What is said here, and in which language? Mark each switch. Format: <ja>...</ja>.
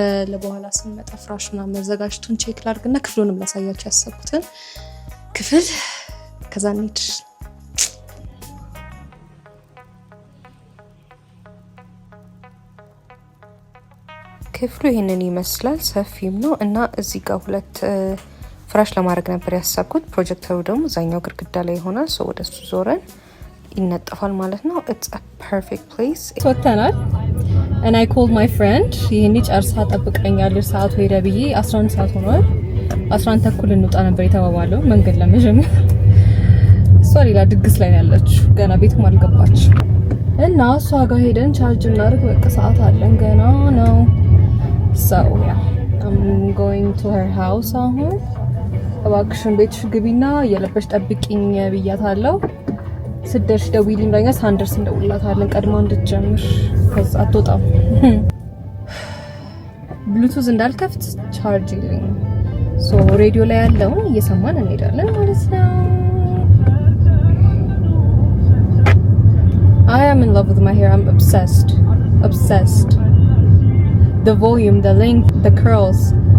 <am>ለበኋላ ስንመጣ ፍራሽና መዘጋጅቱን ቼክ ላድርግና ክፍሉንም ላሳያችሁ ያሰብኩትን ክፍል ከዛ እንሂድ። ክፍሉ ይሄንን ይመስላል። ሰፊም ነው እና እዚህ ጋር ሁለት ፍራሽ ለማድረግ ነበር ያሰብኩት። ፕሮጀክተሩ ደግሞ እዛኛው ግድግዳ ላይ ይሆናል። ሰው ወደሱ ዞረን ይነጠፋል ማለት ነው።</am> <en>It's a perfect place.</en> <am>ወጥተናል</am> <en>and I called my friend.</en> <am>ይሄኔ ጨርሳ ጠብቀኛለች ሰዓቱ ሄደ ብዬ 11 ሰዓት ሆኗል። 11 ተኩል እንውጣ ነበር የተባባለው መንገድ ለመጀመር። እሷ ሌላ ድግስ ላይ ያለችው ገና ቤትም አልገባች እና እሷ ጋር ሄደን ቻርጅ እናድርግ በቃ ሰዓት አለን ገና ነው።</am> <en>so yeah I'm going to her house</en> <am>አሁን እባክሽን ቤትሽ ግቢና እየለበሽ ጠብቂኝ ብያታለሁ። ስደርሽ ደውይልኝ ብላኛል። ሳንደርስ እንደውላታለን ቀድማ እንድትጀምር ከዛ አትወጣም። ብሉቱዝ እንዳልከፍት ቻርጅ ይልኝ። ሬዲዮ ላይ ያለውን እየሰማን እንሄዳለን ማለት ነው።</am> <en>I am in love with my hair. I'm obsessed. Obsessed. The volume, the length, the curls.</en>